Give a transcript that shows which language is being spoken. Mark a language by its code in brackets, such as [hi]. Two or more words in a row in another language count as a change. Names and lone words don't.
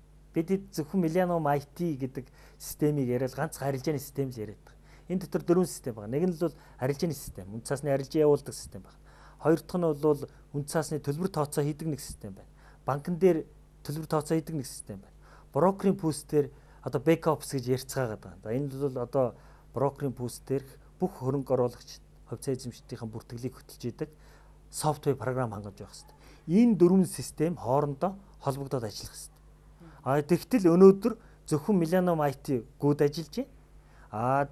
[mn] Бид хэд зөвхөн Millennium IT гэдэг системийг яриад ганц арилжааны систем л яриад байгаа. Энэ дотор 4 систем байгаа. Нэг нь бол арилжааны систем, үн цаасны арилжаа явуулдаг систем байна. Хоёр дахь нь бол үн цаасны төлбөр тооцоо хийдэг нэг систем байна. Банкн дээр төлбөр тооцоо хийдэг нэг систем байна. Брокерийн пүүс дээр одоо [en] back office [mn] гэж ярьцгаагаад байгаа. За энэ бол одоо брокерийн пүүс дээр бүх хөрөнгө оруулагч хувьцаа эзэмшдийн бүртгэлийг хөтөлж идэг софтвер програм хангаж байх хэрэгтэй. Энэ 4 систем хоорондоо холбогдоод ажиллах хэрэгтэй. Тэгтэл өнөөдөр зөвхөн Millennium IT гүйд ажиллаж байна.